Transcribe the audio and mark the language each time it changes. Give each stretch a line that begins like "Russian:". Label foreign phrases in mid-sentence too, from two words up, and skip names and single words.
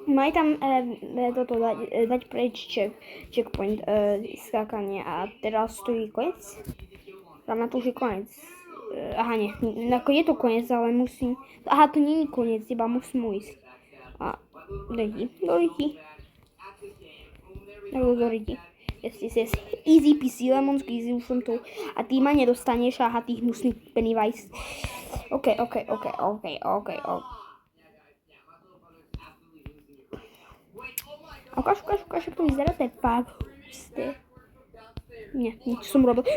Slovak: Mají tam toto dať preč checkpoint, skákanie a teraz stojí koniec. Tam na to už je koniec. Aha, nie, je to koniec, ale musím... Aha, to nie je koniec, iba musím ujsť. A do riti.
English: Yes. Easy peasy, lemon squeezy,
Slovak: už som tu. A ty ma nedostaneš, aha, tých hnusných Pennywise.
English: OK.
Slovak: Ukáž, ako to vyzerá, to je fakt husté. Nie, čo som robil?